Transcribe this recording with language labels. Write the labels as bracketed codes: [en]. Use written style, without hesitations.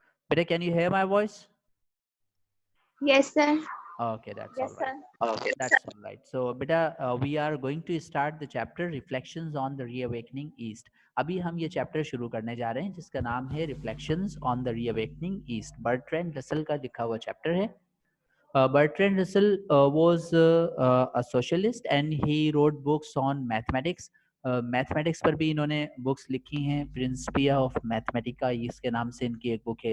[en] Beta, can you hear my voice? Yes, sir. Okay, that's all Yes, right. sir. That's all right. So, beta, we are going to start the chapter Reflections on the Reawakening East. [hi] अभी हम ये chapter शुरू करने जा रहे हैं जिसका नाम है Reflections on the Reawakening East. Bertrand Russell का लिखा हुआ चैप्टर है. [en] Bertrand Russell was a socialist and he wrote books on mathematics. [hi] Mathematics पर भी इन्होंने बुक्स लिखी हैं. प्रिंसिपिया ऑफ मैथमेटिका इसके नाम से इनकी एक बुक है.